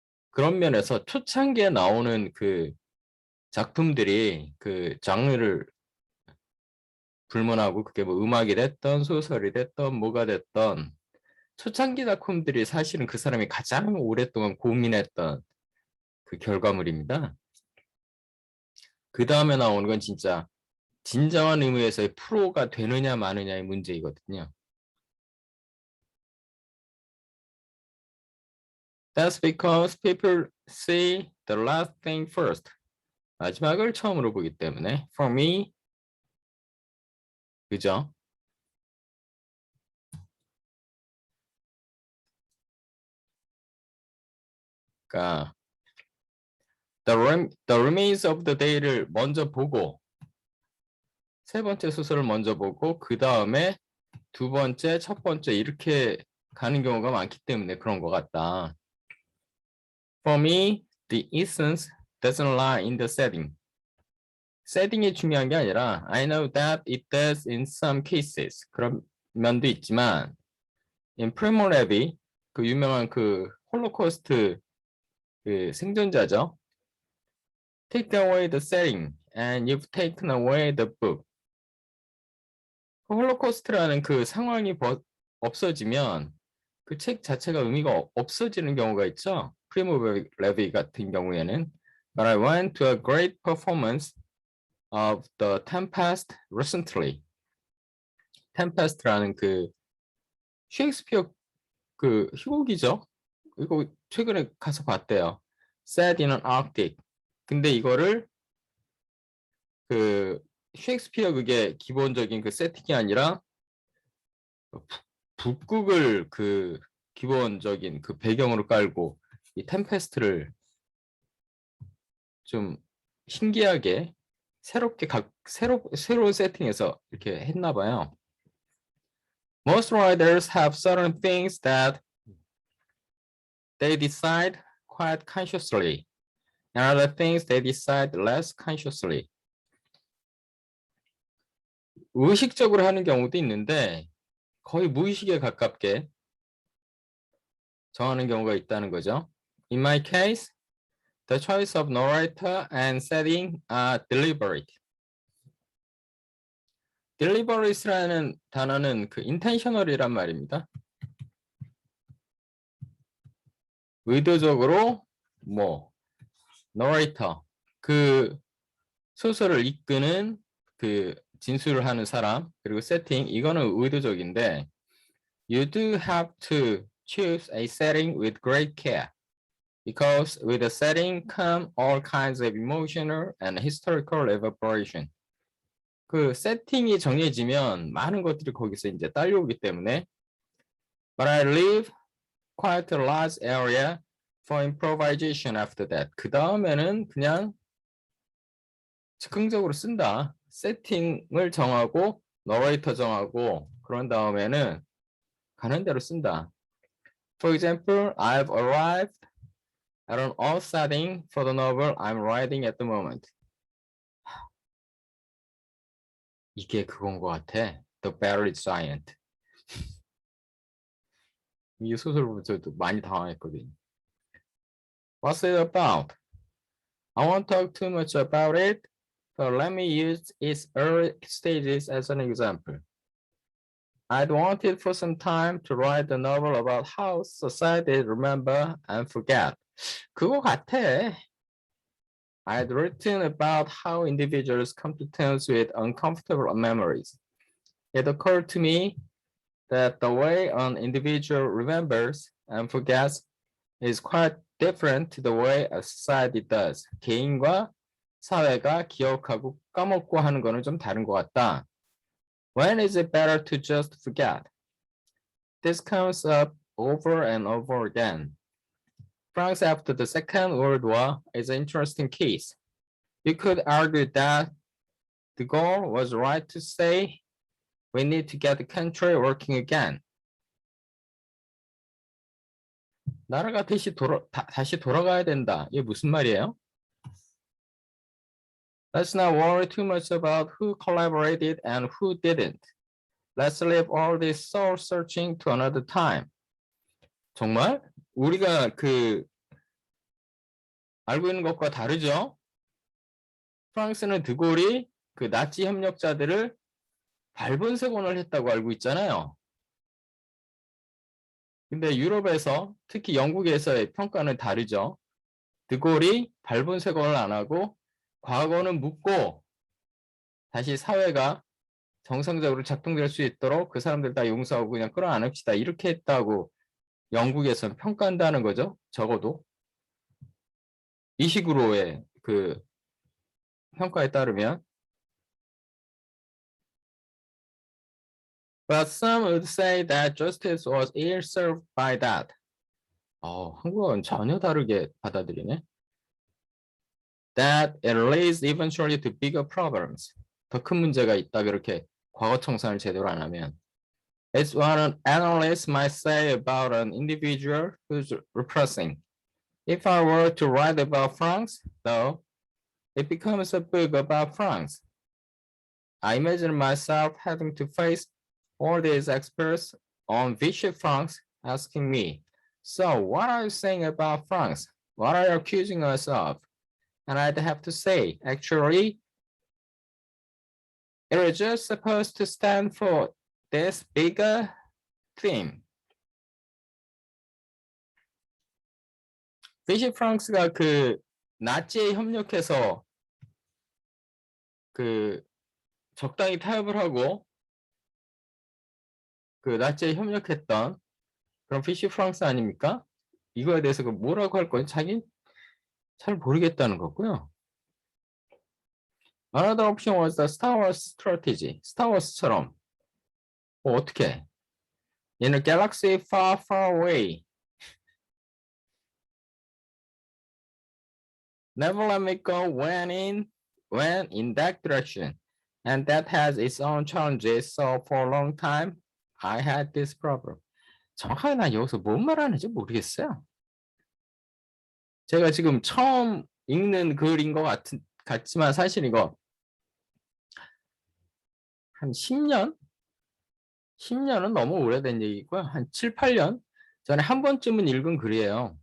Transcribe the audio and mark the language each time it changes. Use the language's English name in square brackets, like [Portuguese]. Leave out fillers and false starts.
[Korean] 그런 면에서 초창기에 나오는 그 작품들이 그 장르를 불문하고 그게 뭐 음악이 됐던 소설이 됐던 뭐가 됐던 초창기 작품들이 사실은 그 사람이 가장 오랫동안 고민했던 그 결과물입니다. 그 다음에 나오는 건 진짜 진정한 의미에서의 프로가 되느냐 마느냐의 문제이거든요. [English] That's because people see the last thing first. [Korean] 마지막을 처음으로 보기 때문에 [English] for me, [Korean] 그죠? 그러니까 the remains of the day를 먼저 보고 세 번째 소설을 먼저 보고 그 다음에 두 번째, 첫 번째 이렇게 가는 경우가 많기 때문에 그런 것 같다. [English] For me, the essence doesn't lie in the setting. [Korean] 세팅이 중요한 게 아니라 [English] I know that it does in some cases. [Korean] 그런 면도 있지만 in Primo Levi, 그 유명한 그 홀로코스트 그 생존자죠. [English] Take away the setting and you've taken away the book. [Korean] 홀로코스트라는 그 상황이 없어지면 그 책 자체가 의미가 없어지는 경우가 있죠. 프리모 레비 같은 경우에는 [English] But I went to a great performance of the Tempest recently. [Korean] Tempest라는 그 셰익스피어 그 희곡이죠. 이거 최근에 가서 봤대요. [English] Set in an Arctic. [Korean] 근데 이거를 그 셰익스피어 그게 기본적인 그 세팅이 아니라 북극을 그 기본적인 그 배경으로 깔고 이 템페스트를 좀 신기하게 새롭게 새로운 세팅에서 이렇게 했나 봐요. [English] Most writers have certain things that they decide quite consciously, and other things they decide less consciously. [Korean] 의식적으로 하는 경우도 있는데 거의 무의식에 가깝게 정하는 경우가 있다는 거죠. [English] In my case, the choice of narrator and setting are deliberate. [Korean] deliberate라는 단어는 그 intentional이란 말입니다. 의도적으로 뭐 narrator 그 소설을 이끄는 그 진술을 하는 사람 그리고 setting 이거는 의도적인데 [English] you do have to choose a setting with great care because with the setting come all kinds of emotional and historical reverberation. [Korean] 그 세팅이 정해지면 많은 것들이 거기서 이제 딸려오기 때문에 [English] but I leave quite a large area for improvisation after that. [Korean] 그 다음에는 그냥 즉흥적으로 쓴다. 세팅을 정하고 너레이터 정하고 그런 다음에는 가는 대로 쓴다. [English] For example, I've arrived at an odd setting for the novel I'm writing at the moment. [Korean] 이게 그건 것 같아. The Buried Giant. 이 소설 보면서 많이 당황했거든. [English] What's it about? I won't talk too much about it, but let me use its early stages as an example. I'd wanted for some time to write a novel about how society remember and forget. [Korean] 그거 같아. [English] I'd written about how individuals come to terms with uncomfortable memories. It occurred to me that the way an individual remembers and forgets is quite different to the way a society does. [Korean] 개인과 사회가 기억하고 까먹고 하는 거는 좀 다른 것 같다. [English] When is it better to just forget? This comes up over and over again. France after the Second World War is an interesting case. You could argue that de Gaulle was right to say we need to get the country working again. [Korean] 나라가 다시 돌아가야 된다. 이게 무슨 말이에요? [English] Let's not worry too much about who collaborated and who didn't. Let's leave all this soul searching to another time. [Korean] 정말 우리가 그 알고 있는 것과 다르죠? 프랑스는 드골이 그 나치 협력자들을 발본색원을 했다고 알고 있잖아요. 근데 유럽에서 특히 영국에서의 평가는 다르죠. 드골이 발본색원을 안 하고 과거는 묻고 다시 사회가 정상적으로 작동될 수 있도록 그 사람들 다 용서하고 그냥 끌어안읍시다. 이렇게 했다고 영국에서는 평가한다는 거죠. 적어도. 이 식으로의 그 평가에 따르면. [English] But some would say that justice was ill-served by that. [Korean] 한국어는 전혀 다르게 받아들이네. [English] That it leads eventually to bigger problems. [Korean] 더 큰 문제가 있다. 그렇게 과거 청산을 제대로 안 하면. [English] It's what an analyst might say about an individual who's repressing. If I were to write about France, though, it becomes a book about France. I imagine myself having to face all these experts on Vichy France asking me, so what are you saying about France? What are you accusing us of? And I'd have to say, actually, it was just supposed to stand for this bigger theme. [Korean] 비시 프랑스가 그 나치에 협력해서 그 적당히 타협을 하고 그 나치에 협력했던 그런 피시 프랑스 아닙니까? 이거에 대해서 그 뭐라고 할 건지 자기 잘 모르겠다는 거고요. [English] Another option was the Star Wars strategy. [Korean] 스타워스처럼 뭐 어떻게? [English] In a galaxy far, far away. Never let me go when in that direction. And that has its own challenges. So for a long time, I had this problem. [Korean] 정확하게 난 여기서 뭔 말하는지 모르겠어요. 제가 지금 처음 읽는 글인 것 같지만 사실 이거 한 10년? 10년은 너무 오래된 얘기고요. 한 7, 8년 전에 한 번쯤은 읽은 글이에요.